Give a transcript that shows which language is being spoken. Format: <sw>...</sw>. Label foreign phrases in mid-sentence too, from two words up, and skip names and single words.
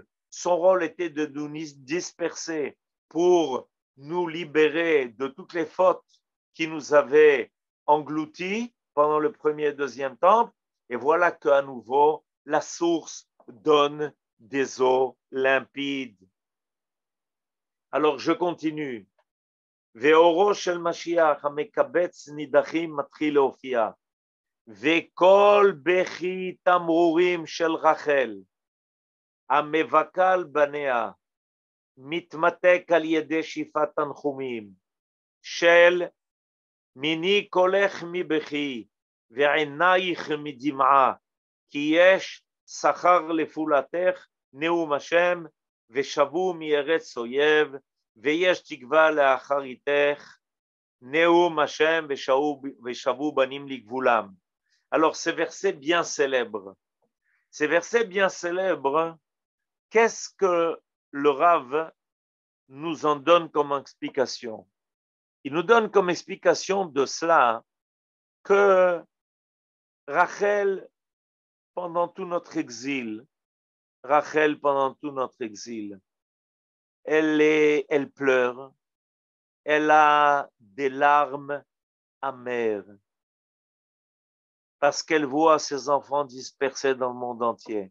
<fr>Son rôle était de nous disperser pour nous libérer de toutes les fautes qui nous avaient engloutis pendant le premier et deuxième temple. Et voilà qu'à nouveau, la source donne des eaux limpides. Alors, je continue.</fr> <he>ואורו של משיח המקבץ נידחים מתחיל להופיע. וכל בכי תמרורים של רחל, המבכה על בניה, מתמתק על ידי שאיפת תנחומים, של מיני קולך מבכי, ועינייך מדמעה, כי יש שכר לפעולתך, נאום השם, ושבו מארץ אויב, ויש תקווה לאחריתך, נאום השם ושבו בנים לגבולם.</he> <fr>Alors, ces versets bien célèbres, qu'est-ce que le Rav nous en donne comme explication? Il nous donne comme explication de cela que Rachel, pendant tout notre exil, elle pleure, elle a des larmes amères parce qu'elle voit ses enfants dispersés dans le monde entier.</fr>